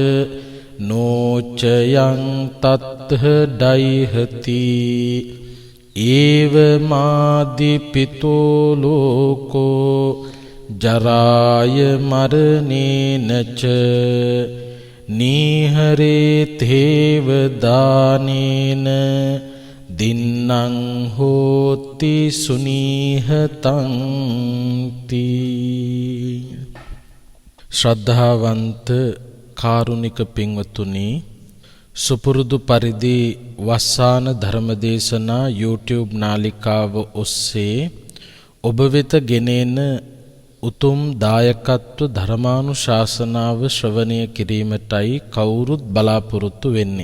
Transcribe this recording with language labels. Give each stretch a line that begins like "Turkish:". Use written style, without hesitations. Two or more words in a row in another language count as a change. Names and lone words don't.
Pali: නෝචයං තත්ථ ඩයිහති ඒව මාදිපිතෝ ලෝකෝ ජරාය මරණේනච නීහරේ තේව දානේන දින්නං හෝති සුනීහතං තී.
Sinhala: ශ්‍රද්ධාවන්ත කාරුණික පින්වතුනි, සුපුරුදු පරිදි වස්සාන ධර්මදේශනා YouTube නාලිකාව ඔස්සේ ඔබ වෙත ගෙනෙන උතුම් දායකත්ව ධර්මානුශාසනාව ශ්‍රවණය කිරීමටයි කවුරුත් බලාපොරොත්තු වෙන්නේ.